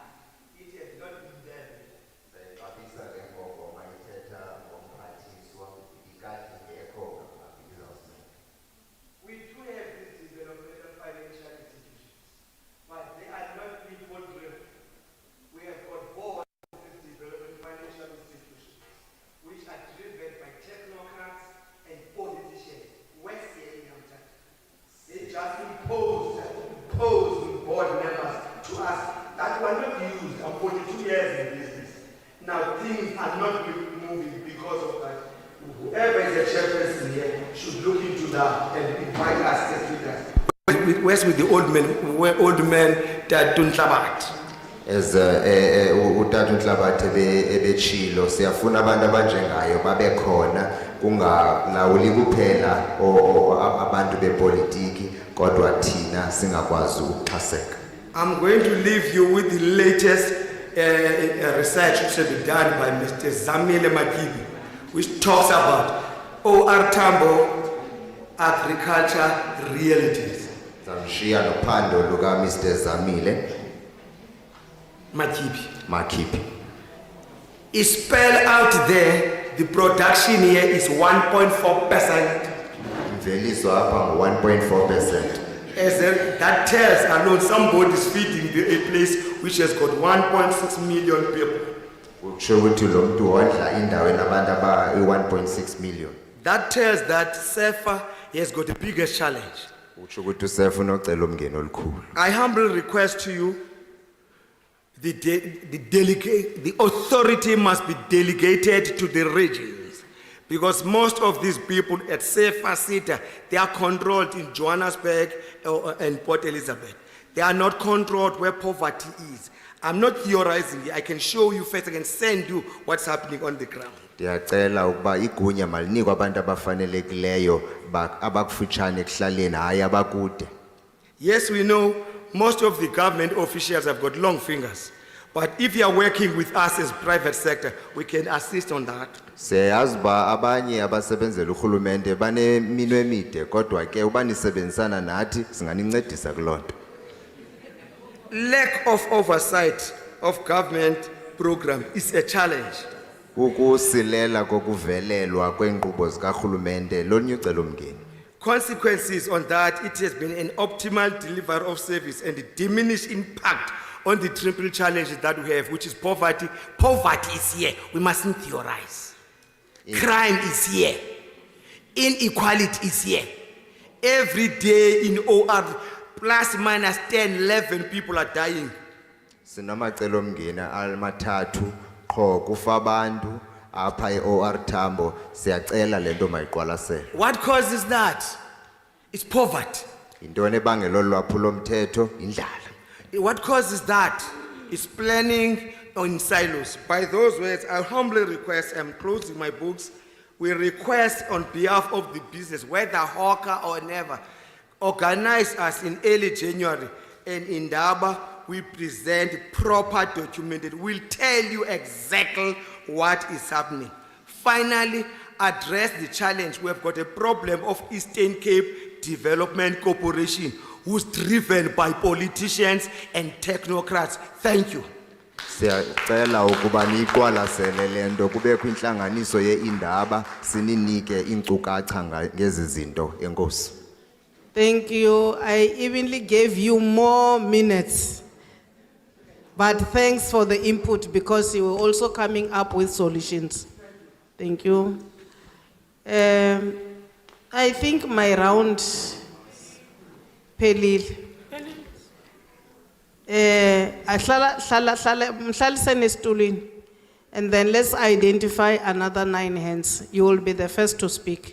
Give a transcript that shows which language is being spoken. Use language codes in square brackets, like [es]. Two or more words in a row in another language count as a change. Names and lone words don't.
[en] It has not been there. [xh] Sayixabisa le ngongoma ithetha ngomphathiswa ikade ingekho ngaphambili izawusinceda. [en] We do have these developmental financial institutions, but they are not people driven. We have got boards of these development financial institutions, which are driven by technocrats and politicians. West here in Amtata. They just imposed board members to us that were not used. I'm 42 years in business. Now things are not moving because of that. Whoever is a chairperson here should look into that and invite us as leaders. Where's with the old men that don't labat? [xh] As utata uNhlabathi ebetshilo siyafuna abantu abanjengayo babe khona kungalawuli kuphela abantu bepolitiki kodwa thina singakwazi ukuxhaseka. [en] I'm going to leave you with the latest research which has been done by Mr. Zamile Makibi, which talks about OR Tambo agriculture realities. [xh] Zamshiya nophando luka Mr. Zamile Makibi. [en] It's spelled out there, the production here is 1.4%. [xh] Imveliso apha ngo-1.4%. [en] That tells alone somebody is feeding a place which has got 1.6 million people. [xh] Ukusho ukuthi lo muntu wondla indawo enabantu i-1.6 million. [en] That tells that SEFA has got the biggest challenge. [xh] Ukusho ukuthi uSefa unocela umngeni olukhulu. [en] I humbly request to you, the authority must be delegated to the regions. Because most of these people at SEFA City, they are controlled in Johannesburg and Port Elizabeth. They are not controlled where poverty is. I'm not theorizing. I can show you first. I can send you what's happening on the ground. [xh] Ndiyacela ukuba igunya malinikwe abantu abafanelekileyo abakufutshane ekuhlaleni hayi abakude. [en] Yes, we know most of the government officials have got long fingers. But if you are working with us as private sector, we can assist on that. [xh] Siyazi uba abanye abasebenzela urhulumente baneminwe emide kodwa ke uba nisebenzisana nathi singanincedisa kuloo nto. [en] Lack of oversight of government program is a challenge. [xh] Ukusilela kokuvelelwa kweenkqubo zikarhulumente lolunye ucelomngeni. [en] Consequences on that, it has been an optimal delivery of service and a diminished impact on the triple challenges that we have, which is poverty. Poverty is here. We mustn't theorize. Crime is here. Inequality is here. Every day in OR, plus minus 10, 11 people are dying. [xh] Sinamacelo omngeni amathathu qho kufa abantu apha eOR Tambo siyacela lento mayiqwalasele. [en] What causes that? It's poverty. [xh] Intoni ebangela olwaphulo mthetho indlala. [en] What causes that? It's planning in silos. By those words, I humbly request, I'm closing my books, we request on behalf of the business, whether hawker or never, organize us in early January, and in Daba, we present proper documented. We'll tell you exactly what is happening. Finally, address the challenge. We've got a problem of Eastern Cape Development Corporation, who's driven by politicians and technocrats. Thank you. [xh] Siyacela ukuba niyiqwalasele lento kubekho inhlanganiso yeindaba sininike inkcukacha ngezi zinto enkosi. [en] Thank you. I evenly gave you more minutes. But thanks for the input because you were also coming up with solutions. Thank you. I think my round, Pelil. And then let's identify another 9 hands. You will be the first to speak.